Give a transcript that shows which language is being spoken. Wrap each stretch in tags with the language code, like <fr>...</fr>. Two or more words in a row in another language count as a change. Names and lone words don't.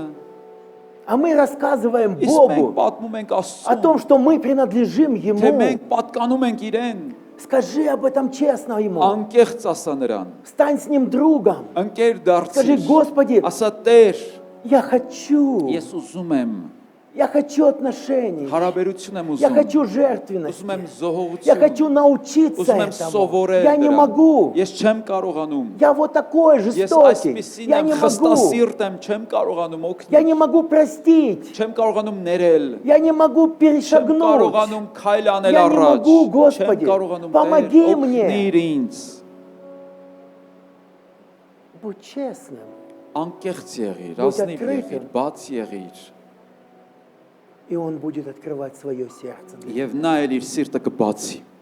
<ru>А мы рассказываем</ru> <hy>Իսկ մենք</hy> <ru>Богу</ru> <hy>պատմում ենք</hy> <ru>о</ru> <hy>Աստծուն,</hy> <ru>том, что мы принадлежим</ru> <hy>թե</hy> <ru>Ему.</ru> <hy>մենք պատկանում ենք իրեն,</hy> <ru>Скажи об этом честно Ему.</ru> <hy>անկեղծ ասա նրան,</hy> <ru>Стань с Ним другом.</ru> <hy>ընկեր</hy> <ru>Скажи,</ru> <hy>դարձիր,</hy> <ru>Господи,</ru> <hy>ասա Տեր,</hy> <ru>я хочу,</ru> <hy>ես ուզում եմ,</hy> <ru>Я хочу отношений.</ru> <hy>Հարաբերություն եմ</hy> <ru>Я</ru> <hy>ուզում։</hy> <ru>хочу</ru> <hy>Ուզում եմ</hy> <ru>жертвенности. Я хочу</ru> <hy>զոհողություն։</hy> <ru>научиться</ru> <hy>Ուզում եմ</hy> <ru>этому.</ru> <hy>սովորել</hy> <ru>Я не</ru> <hy>դրան։</hy> <ru>могу.</ru> <hy>Ես չեմ կարողանում։</hy> <ru>Я вот такой</ru> <hy>Ես</hy> <ru>жестокий.</ru> <hy>այսպեսին</hy> <ru>Я</ru> <hy>եմ,</hy> <ru>не могу.</ru> <hy>խստասիրտ եմ, չեմ կարողանում</hy> <ru>Я</ru> <hy>օգնել։</hy> <ru>не могу простить.</ru> <hy>Չեմ կարողանում ներել։</hy> <ru>Я не могу</ru> <hy>Չեմ</hy> <ru>перешагнуть.</ru> <hy>կարողանում քայլ անել</hy> <ru>Я не</ru> <hy>առաջ։</hy> <ru>могу,</ru> <hy>Չեմ</hy> <ru>Господи,</ru> <hy>կարողանում</hy> <ru>помоги</ru> <hy>Տեր,</hy> <ru>мне.</ru> <hy>օգնիր ինձ։</hy> <ru>Будь честным.</ru> <hy>Անկեղծ եղիր,</hy> <ru>Будь</ru> <hy>ազնիվ</hy> <ru>открытым.</ru> <hy>եղիր, բաց եղիր։</hy> <ru>И Он будет открывать свое сердце.</ru> <hy>Եվ նա էլ իր սիրտը կբացի։</hy>